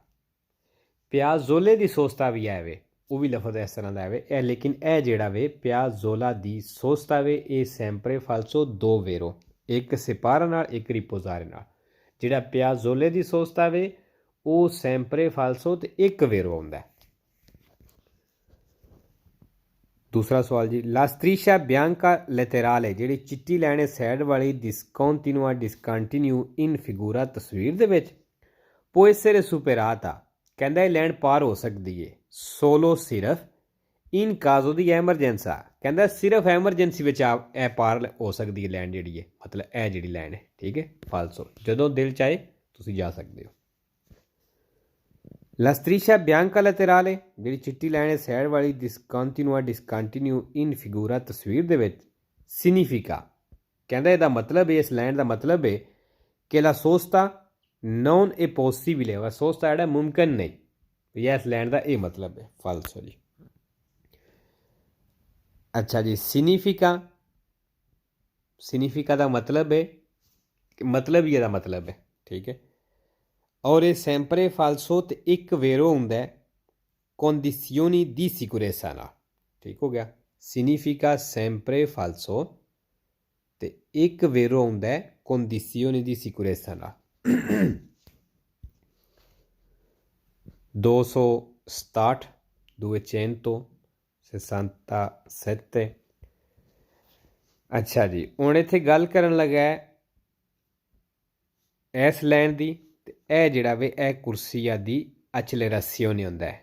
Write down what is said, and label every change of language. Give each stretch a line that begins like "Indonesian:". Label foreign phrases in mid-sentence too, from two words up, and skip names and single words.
Italian: piazzola di sosta
Punjabi: ਵੀ ਹੈ ਵੇ, ਉਹ ਵੀ ਲਫ਼ਜ਼ ਇਸ ਤਰ੍ਹਾਂ ਦਾ ਵੇ ਇਹ, ਲੇਕਿਨ ਇਹ ਜਿਹੜਾ ਵੇ
Italian: piazzola di sosta
Punjabi: ਵੇ ਇਹ
Italian: sempre falso
Punjabi: ਦੋ ਵੇਰੋ, ਇੱਕ ਸਿਪਾਰਾ ਨਾਲ ਇੱਕ ਰਿਪੋਜ਼ਾਰੇ ਨਾਲ। ਜਿਹੜਾ
Italian: piazzola di sosta
Punjabi: ਵੇ ਉਹ
Italian: sempre falso
Punjabi: ਤੇ ਇੱਕ ਵੇਰੋ ਆਉਂਦਾ। ਦੂਸਰਾ ਸਵਾਲ ਜੀ, ਲਾ
Italian: striscia bianca laterale,
Punjabi: ਜਿਹੜੀ ਚਿੱਟੀ ਲਾਈਨ ਸਾਈਡ ਵਾਲੀ,
Italian: discontinua in figura
Punjabi: ਤਸਵੀਰ ਦੇ ਵਿੱਚ,
Italian: può essere superata,
Punjabi: ਕਹਿੰਦਾ ਇਹ ਲਾਈਨ ਪਾਰ ਹੋ ਸਕਦੀ ਹੈ, solo ਸਿਰਫ
Italian: in caso di emergenza,
Punjabi: ਕਹਿੰਦਾ ਸਿਰਫ ਐਮਰਜੈਂਸੀ ਵਿੱਚ ਇਹ ਪਾਰ ਹੋ ਸਕਦੀ ਹੈ ਲਾਈਨ ਜਿਹੜੀ ਹੈ, ਮਤਲਬ ਇਹ ਜਿਹੜੀ ਲਾਈਨ ਹੈ। ਠੀਕ ਹੈ, ਫਾਲਸੋ ਜਦੋਂ ਦਿਲ ਚਾਹੇ ਤੁਸੀਂ ਜਾ ਸਕਦੇ ਹੋ।
Italian: ਲਾ striscia bianca laterale,
Punjabi: ਜਿਹੜੀ ਚਿੱਟੀ ਲਾਈਨ ਸਾਈਡ ਵਾਲੀ,
Italian: discontinua in figura
Punjabi: ਤਸਵੀਰ ਦੇ ਵਿੱਚ, significa, ਕਹਿੰਦਾ ਇਹਦਾ ਮਤਲਬ ਹੈ, ਇਸ ਲਾਈਨ ਦਾ ਮਤਲਬ ਹੈ ਕਿ
Italian: la sosta non è possibile,
Punjabi: ਵਾ ਸੋਸਤਾ ਜਿਹੜਾ ਮੁਮਕਿਨ ਨਹੀਂ, ਇਸ ਲਾਈਨ ਦਾ ਇਹ ਮਤਲਬ ਹੈ। ਫਾਲਸੋ ਜੀ। ਅੱਛਾ ਜੀ, significa ਦਾ ਮਤਲਬ ਹੈ, ਮਤਲਬ ਹੀ ਇਹਦਾ ਮਤਲਬ ਹੈ। ਠੀਕ ਹੈ, ਔਰ ਇਹ
Italian: sempre falso
Punjabi: ਤੇ ਇੱਕ ਵੇਰੋ ਹੁੰਦਾ
Italian: condizioni di sicurezza
Punjabi: ਨਾਲ। ਠੀਕ ਹੋ ਗਿਆ,
Italian: significa sempre falso ਤੇ ਇੱਕ ਵੇਰੋ ਹੁੰਦਾ condizioni di sicurezza ਨਾਲ।
Punjabi: 267 267। ਅੱਛਾ ਜੀ, ਹੁਣ ਇੱਥੇ ਗੱਲ ਕਰਨ ਲੱਗਾ ਇਸ ਲਾਈਨ ਦੀ, ਤੇ ਇਹ ਜਿਹੜਾ ਵੇ ਇਹ
Italian: corsia di accelerazione
Punjabi: ਹੁੰਦਾ ਹੈ।